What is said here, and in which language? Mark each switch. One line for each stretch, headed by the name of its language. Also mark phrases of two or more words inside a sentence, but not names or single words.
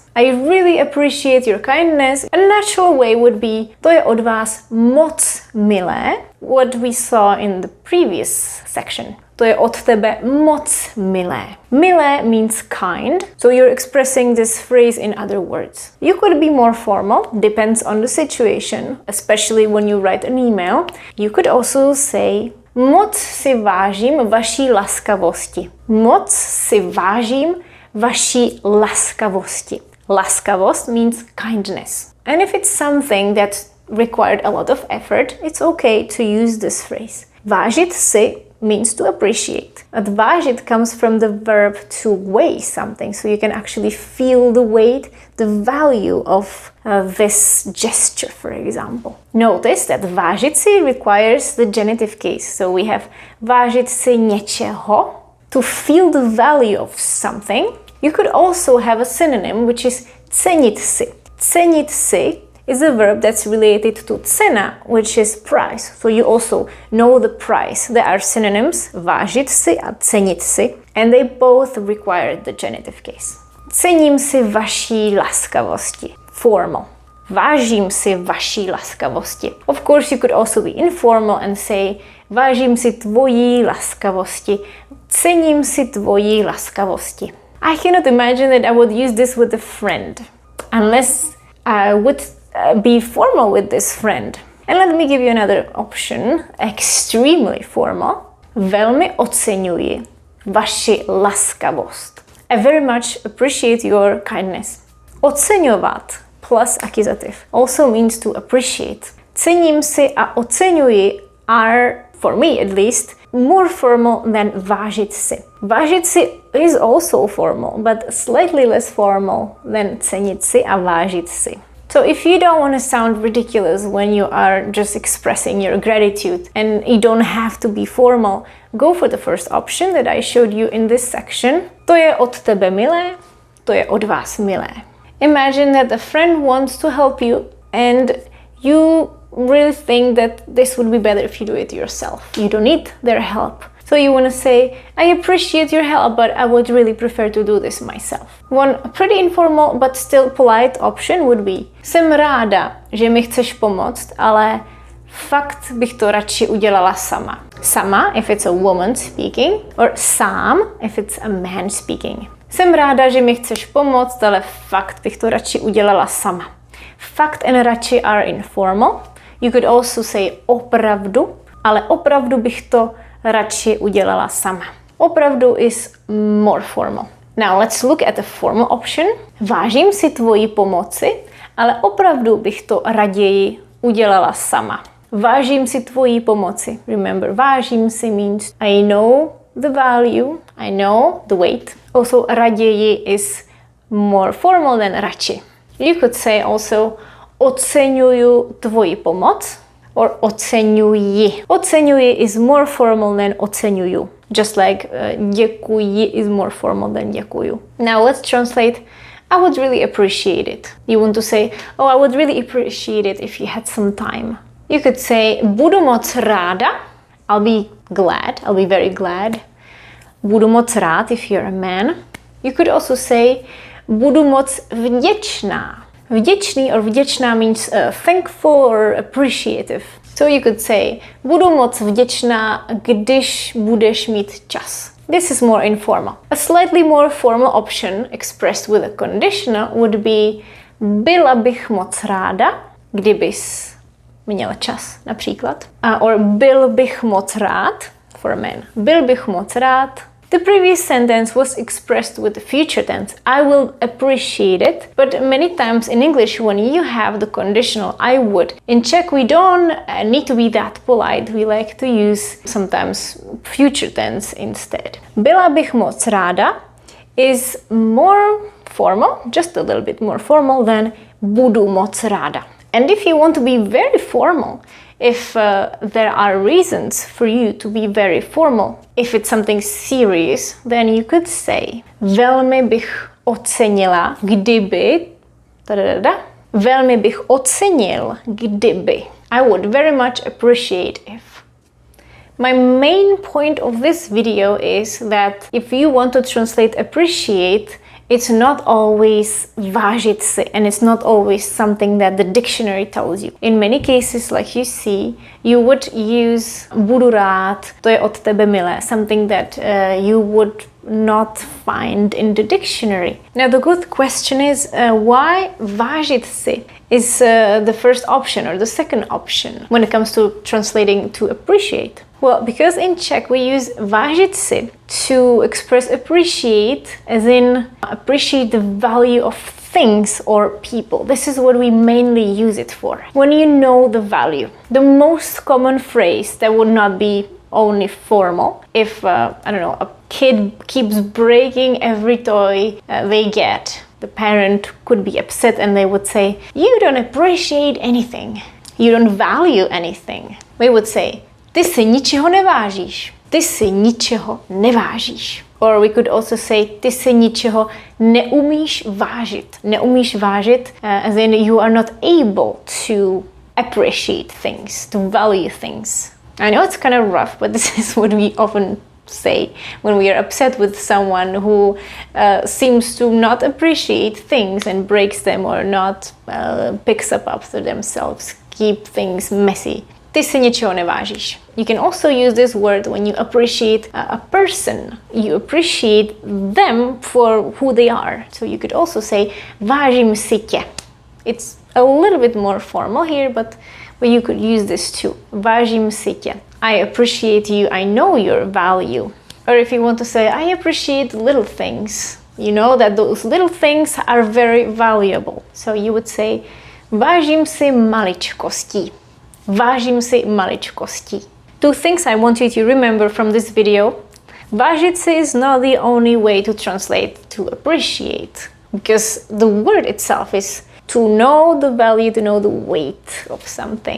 English: I really appreciate your kindness. A natural way would be,
Czech: to je od vás moc milé,
English: what we saw in the previous section.
Czech: To je od tebe moc milé.
English: Milé means kind, so you're expressing this phrase in other words. You could be more formal, depends on the situation, especially when you write an email. You could also say,
Czech: moc si vážím vaší laskavosti. Moc si vážím vaší laskavosti.
English: Laskavost means kindness. And if it's something that required a lot of effort, it's okay to use this phrase.
Czech: Vážit si
English: means to appreciate. And vážit comes from the verb to weigh something, so you can actually feel the weight, the value of this gesture, for example. Notice that
Czech: vážit si
English: requires the genitive case, so we have
Czech: vážit si něčeho,
English: to feel the value of something. You could also have a synonym, which is
Czech: cenit si. Cenit si
English: is a verb that's related to cena, which is price. So you also know the price. There are synonyms,
Czech: vážit si a cenit si,
English: and they both require the genitive case.
Czech: Cením si vaší laskavosti.
English: Formal.
Czech: Vážím si vaší laskavosti.
English: Of course, you could also be informal and say,
Czech: vážím si tvojí laskavosti. Cením si tvojí laskavosti.
English: I cannot imagine that I would use this with a friend, unless I would be formal with this friend. And let me give you another option, extremely formal.
Czech: Velmi oceňuji vaši laskavost.
English: I very much appreciate your kindness. Oceňovat plus accusative also means to appreciate.
Czech: Cením si a oceňuji
English: are, for me at least, more formal than
Czech: vážit si. Vážit si
English: is also formal, but slightly less formal than
Czech: cenit si a vážit si.
English: So if you don't want to sound ridiculous when you are just expressing your gratitude and you don't have to be formal, go for the first option that I showed you in this section.
Czech: To je od tebe milé, to je od vás milé.
English: Imagine that a friend wants to help you and you really think that this would be better if you do it yourself. You don't need their help. So you want to say, I appreciate your help, but I would really prefer to do this myself. One pretty informal but still polite option would be,
Czech: jsem ráda, že mi chceš pomoct, ale fakt bych to radši udělala sama. Sama,
English: if it's a woman speaking, or sám, if it's a man speaking.
Czech: Jsem ráda, že mi chceš pomoct, ale fakt bych to radši udělala sama.
English: Fakt and radši are informal. You could also say
Czech: opravdu, ale opravdu bych to radši udělala sama.
English: Opravdu is more formal. Now let's look at the formal option.
Czech: Vážím si tvojí pomoci, ale opravdu bych to raději udělala sama. Vážím si tvojí pomoci.
English: Remember,
Czech: vážím si
English: means I know the value, I know the weight. Also, raději is more formal than radši. You could say also
Czech: oceňuju tvoji pomoc
English: or oceňuji. Oceňuji is more formal than oceňuju. Just like děkuji is more formal than děkuju. Now let's translate I would really appreciate it. You want to say, oh, I would really appreciate it if you had some time. You could say
Czech: budu moc ráda.
English: I'll be glad. I'll be very glad.
Czech: Budu moc rád
English: if you're a man. You could also say
Czech: budu moc vděčná.
English: Vděčný or vděčná means thankful or appreciative. So you could say
Czech: budu moc vděčná, když budeš mít čas.
English: This is more informal. A slightly more formal option expressed with a conditional would be
Czech: byla bych moc ráda, kdybys měla čas, například.
English: Or
Czech: byl bych moc rád,
English: for a man.
Czech: Byl bych moc rád.
English: The previous sentence was expressed with the future tense. I will appreciate it, but many times in English when you have the conditional I would. In Czech we don't need to be that polite. We like to use sometimes future tense instead.
Czech: Byla bych moc ráda
English: is more formal, just a little bit more formal than
Czech: budu moc ráda.
English: And if you want to be very formal, if there are reasons for you to be very formal, if it's something serious, then you could say
Czech: velmi bych ocenila, kdyby velmi bych ocenil, kdyby.
English: I would very much appreciate if. My main point of this video is that if you want to translate appreciate it's not always
Czech: vážit si,
English: and it's not always something that the dictionary tells you. In many cases, like you see, you would use
Czech: budu rád, to je od tebe milé,
English: something that you would not find in the dictionary. Now the good question is why
Czech: vážit si
English: is the first option or the second option when it comes to translating to appreciate. Well, because in Czech we use
Czech: vážit si
English: to express appreciate, as in appreciate the value of things or people. This is what we mainly use it for. When you know the value. The most common phrase that would not be only formal, if I don't know, a kid keeps breaking every toy they get, the parent could be upset and they would say, you don't appreciate anything, you don't value anything. We would say,
Czech: ty si ničeho nevážíš, ty si ničeho nevážíš.
English: Or we could also say,
Czech: ty si ničeho neumíš vážit. Neumíš vážit,
English: as in you are not able to appreciate things, to value things. I know it's kind of rough, but this is what we often say when we are upset with someone who seems to not appreciate things and breaks them, or not picks up after themselves, keep things messy.
Czech: Ty si ničeho nevážíš.
English: You can also use this word when you appreciate a person. You appreciate them for who they are. So you could also say,
Czech: vážím si tě.
English: It's a little bit more formal here, but you could use this too.
Czech: Vážím si tě.
English: I appreciate you. I know your value. Or if you want to say, I appreciate little things. You know that those little things are very valuable. So you would say,
Czech: vážím si maličkostí. Vážím si maličkostí.
English: Two things I want you to remember from this video.
Czech: Vážit si
English: is not the only way to translate to appreciate, because the word itself is to know the value, to know the weight of something.